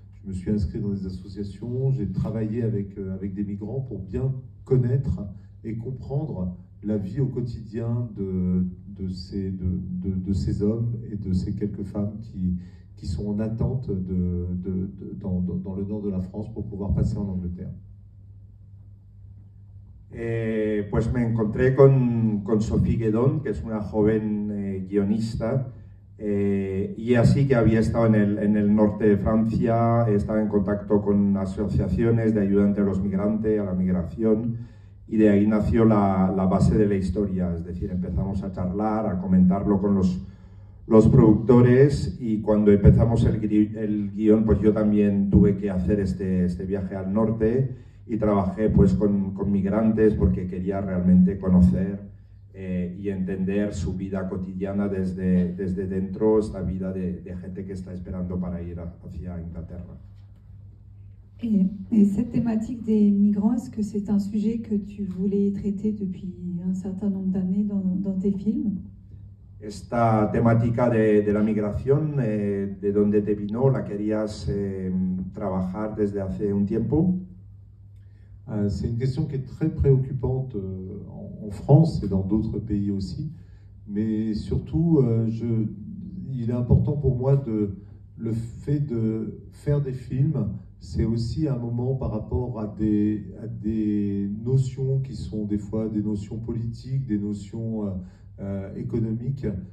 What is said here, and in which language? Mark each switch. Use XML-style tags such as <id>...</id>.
<fr>Je me suis inscrit dans des associations, j'ai travaillé avec des migrants pour bien connaître et comprendre la vie au quotidien de ces hommes et de ces quelques femmes qui sont en attente dans le nord de la France pour pouvoir passer en Angleterre.</fr> <es>Pues me encontré con Sophie Guédon, que es una joven guionista, y así que había estado en el norte de Francia, estaba en contacto con asociaciones de ayuda entre los migrantes, a la migración, y de ahí nació la base de la historia, es decir, empezamos a charlar, a comentarlo con los productores, y cuando empezamos el guión, pues yo también tuve que hacer este viaje al norte y trabajé pues con migrantes porque quería realmente conocer y entender su vida cotidiana desde dentro, esta vida de gente que está esperando para ir hacia Inglaterra.</es> <fr>Et cette thématique des migrants, est-ce que c'est un sujet que tu voulais traiter depuis un certain nombre d'années dans tes films?</fr> <es>Esta temática de la migración, ¿de dónde te vino? ¿La querías trabajar desde hace un tiempo?</es> <fr>C'est une question qui est très préoccupante en France et dans d'autres pays aussi. Mais surtout, il est important pour moi le fait de faire des films. C'est aussi un moment par rapport à des notions qui sont des fois des notions politiques, des notions économiques.</fr>